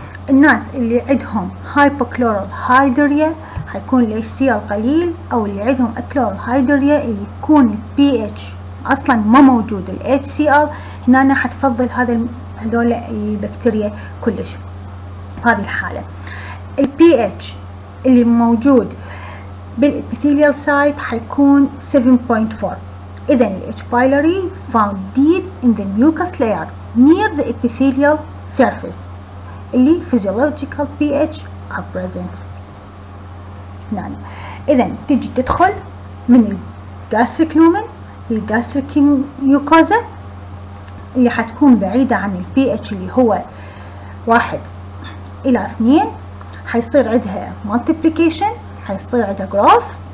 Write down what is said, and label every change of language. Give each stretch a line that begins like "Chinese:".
Arabic: الناس اللي عندهم هايبوكلورال هايدريا حيكون ال HCl قليل، أو اللي عندهم أكلورال هايدريا اللي يكون البي اتش أصلا ما موجود ال HCl، هنا حتفضل هذول البكتيريا كلش. هذه الحالة البي اتش اللي موجود بالابيثيليال سايت حيكون 7.4. إذن ال H.
English: pylori found deep in the mucus layer near the epithelial surface اللي physiological pH are present.
Arabic: نعم. إذن تجي تدخل من الجاستريك لومن للجاستريك ميوكوزا اللي حتكون بعيدة عن البي اتش اللي هو 1 إلى 2. حيصير عندها multiplication، حيصير عندها growth.